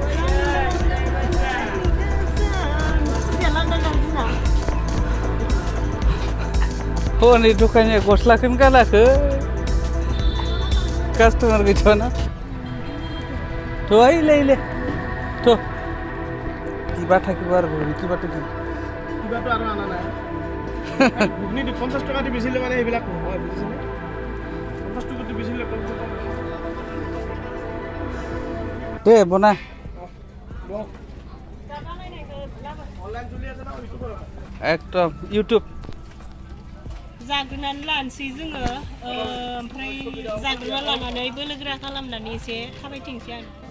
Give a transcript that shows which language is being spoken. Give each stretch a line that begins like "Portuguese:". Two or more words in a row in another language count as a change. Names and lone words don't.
Bodo: हनै दखानिया गस्लाखौनो गानाखै कास्टमार गैथ'वाना थ' ओइले थ'
Assamese: কিবা থাকিব আৰু কিবাটো কি কিবাটো আৰু আনা নাই ঘুগনি 50 টকা দি বেচিলে মানে এইবিলাক নহয় বুজিছেনে 50 টকা দি বেচিলে 50 টকা দে বনা অনলাইন চলি আছে না ইউটিউবৰ একদম ইউটিউব
Bodo: जाग्रोनानै लानोसै जोङो ओमफ्राय जाग्रोना लानानै बोलोगोरा खालामनानै एसे थाबायथिंसै आरो।